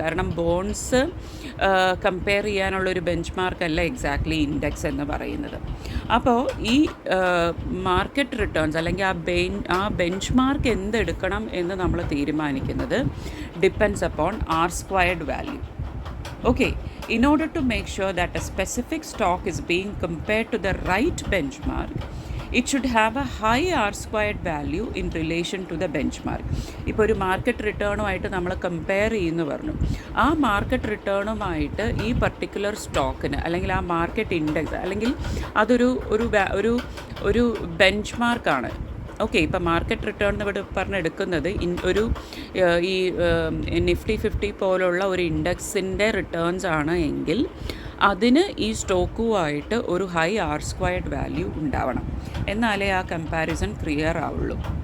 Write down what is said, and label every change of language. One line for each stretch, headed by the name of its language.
Malayalam: കാരണം bonds compare ചെയ്യാനുള്ളൊരു bench മാർക്കല്ല exactly index എന്ന് പറയുന്നത്. അപ്പോൾ ഈ മാർക്കറ്റ് റിട്ടേൺസ് അല്ലെങ്കിൽ ആ ബെഞ്ച് മാർക്ക് എന്തെടുക്കണം എന്ന് നമ്മൾ തീരുമാനിക്കുന്നത്
English: Depends upon R² value. Okay, in order to make sure that a specific stock is being compared to the right benchmark, it should have a high R² value in relation to the benchmark.
Malayalam: ഇപ്പോൾ ഒരു market റിട്ടേണുമായിട്ട് നമ്മൾ compare ചെയ്യുന്നു പറഞ്ഞു. ആ market റിട്ടേണുമായിട്ട് ഈ particular സ്റ്റോക്കിന് അല്ലെങ്കിൽ ആ market index അല്ലെങ്കിൽ അതൊരു ഒരു ബെഞ്ച് മാർക്കാണ്. ഓക്കെ, ഇപ്പോൾ മാർക്കറ്റ് റിട്ടേൺ ഇവിടെ പറഞ്ഞെടുക്കുന്നത് ഈ നിഫ്റ്റി 50 പോലുള്ള ഒരു ഇൻഡെക്സിൻ്റെ റിട്ടേൺസ് ആണ് എങ്കിൽ അതിന് ഈ സ്റ്റോക്കുമായിട്ട് ഒരു ഹൈ R² വാല്യൂ ഉണ്ടാവണം, എന്നാലേ ആ കമ്പാരിസൺ ക്ലിയർ ആവുള്ളൂ.